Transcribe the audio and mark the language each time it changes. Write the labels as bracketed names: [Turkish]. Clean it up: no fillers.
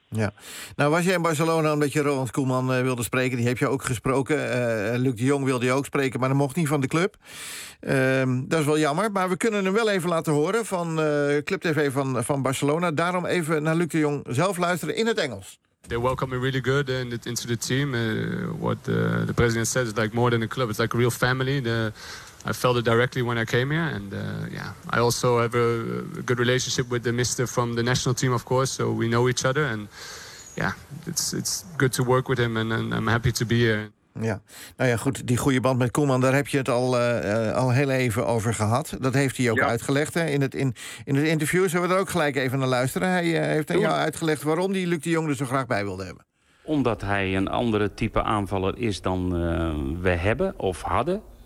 [Dutch] Ja. Nou, was jij in Barcelona omdat je Ronald Koeman wilde spreken? Die heb je ook gesproken. Luc de Jong wilde je ook spreken, maar dat mocht niet van de club. Dat is wel jammer. Maar we kunnen hem wel even laten horen van Club TV van Barcelona. Daarom even naar Luc de Jong zelf luisteren in het Engels. [English] They welcome me really good into the team. What the president said is like more than a club. It's like a real family. I felt it directly when I came here, and I also have a good relationship with the mister from the national team, of course. So we know each other, and it's good to work with him, and I'm happy to be here. [Dutch] Ja, nou ja, goed, die goede band met Koeman, daar heb je het al heel even over gehad. Dat heeft hij ook uitgelegd, hè? In het interview. Zullen we er ook gelijk even naar luisteren? Hij heeft aan jou uitgelegd waarom die Luc de Jong er zo graag bij wilde hebben. Omdat hij een andere type aanvaller is dan we hebben of hadden.